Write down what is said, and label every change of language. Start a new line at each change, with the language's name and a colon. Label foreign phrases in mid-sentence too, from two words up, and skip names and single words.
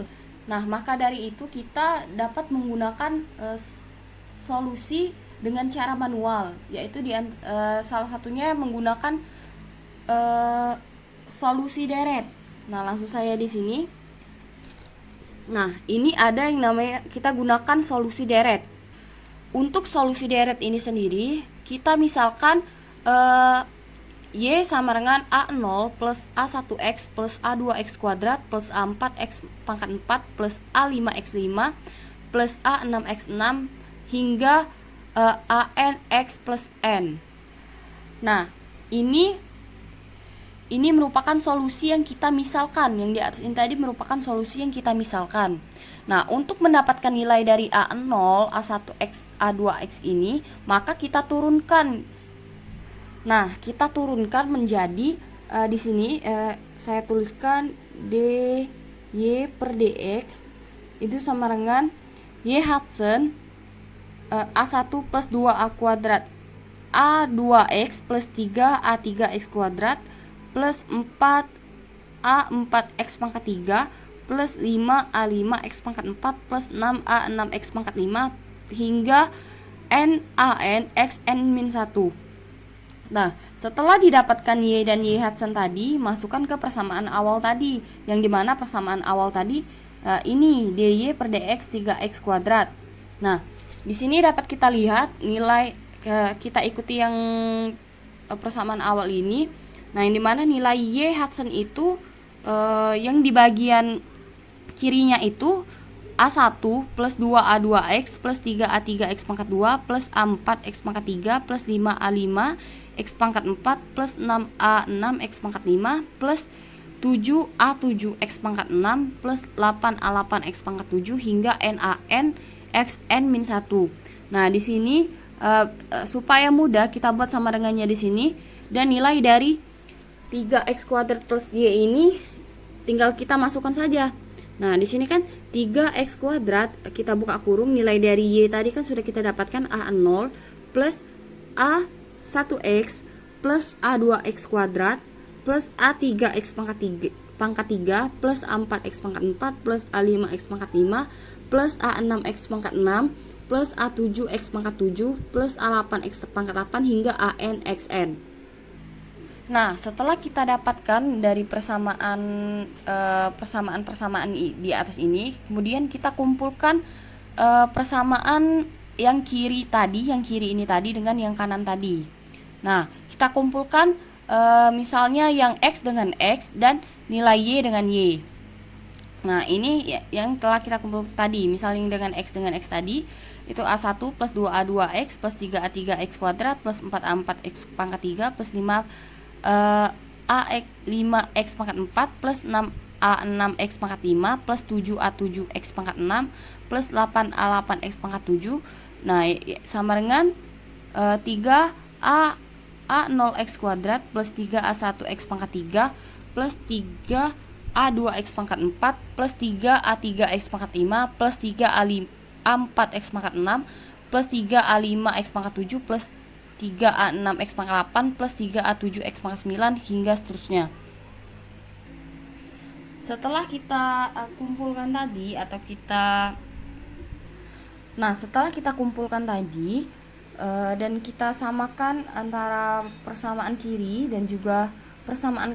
Indonesian: Nah, maka dari itu kita dapat menggunakan solusi dengan cara manual, yaitu salah satunya menggunakan solusi deret. Nah, langsung saya di sini. Nah, ini ada yang namanya kita gunakan solusi deret. Untuk solusi deret ini sendiri, kita misalkan y sama dengan A0 plus A1x plus A2x kuadrat plus A4x pangkat 4 plus A5x5 plus A6x6 hingga ANx plus n. Nah, ini ini merupakan solusi yang kita misalkan. Yang di atas ini tadi merupakan solusi yang kita misalkan. Nah, untuk mendapatkan nilai dari A0, A1X, A2X ini, maka kita turunkan. Nah, kita turunkan menjadi di sini saya tuliskan dy per dx itu sama dengan y Hudson A1 plus 2A kuadrat A2X plus 3A3X kuadrat plus 4A4X pangkat 3 plus 5A5X pangkat 4 plus 6A6X pangkat 5 hingga NaN xn min 1. Nah, setelah didapatkan Y dan Y Hudson tadi, masukkan ke persamaan awal tadi, yang dimana persamaan awal tadi ini dy per dx 3x kuadrat. Nah, di sini dapat kita lihat nilai, kita ikuti yang persamaan awal ini. Nah, yang dimana nilai Y Hudson itu yang di bagian kirinya itu A1 plus 2A2X plus 3A3X pangkat 2 plus A4X pangkat 3 plus 5A5X pangkat 4 plus 6A6X pangkat 5 plus 7A7X pangkat 6 plus 8A8X pangkat 7 hingga NaN xn min 1. Nah, di sini supaya mudah kita buat sama dengannya di sini, dan nilai dari 3x kuadrat plus y ini tinggal kita masukkan saja. Nah, di sini kan 3x kuadrat, kita buka kurung, nilai dari y tadi kan sudah kita dapatkan A0 plus A1x plus A2x kuadrat plus A3x pangkat 3 plus A4x pangkat 4 plus A5x pangkat 5 plus A6x pangkat 6 plus A7x pangkat 7 plus A8x pangkat 8 hingga AN xn. Nah, setelah kita dapatkan dari persamaan di atas ini, kemudian kita kumpulkan persamaan yang kiri ini tadi dengan yang kanan tadi. Nah, kita kumpulkan misalnya yang x dengan x dan nilai y dengan y. Nah, ini yang telah kita kumpulkan tadi. Misalnya dengan x tadi itu A1 plus 2A2X plus 3A3X kuadrat plus 4A4X pangkat 3 plus 5x pangkat 4 plus 6A6x pangkat 5 plus 7A7x pangkat 6 plus 8A8x pangkat 7. Nah, sama dengan 3A0x kuadrat plus 3A1x pangkat 3 plus 3A2x pangkat 4 plus 3A3x pangkat 5 plus 3A4x pangkat 6 plus 3A5x pangkat 7 plus 3A6x pangkat 8 plus 3A7x pangkat 9 hingga seterusnya. Setelah kita kumpulkan tadi setelah kita kumpulkan tadi dan kita samakan antara persamaan kiri dan juga persamaan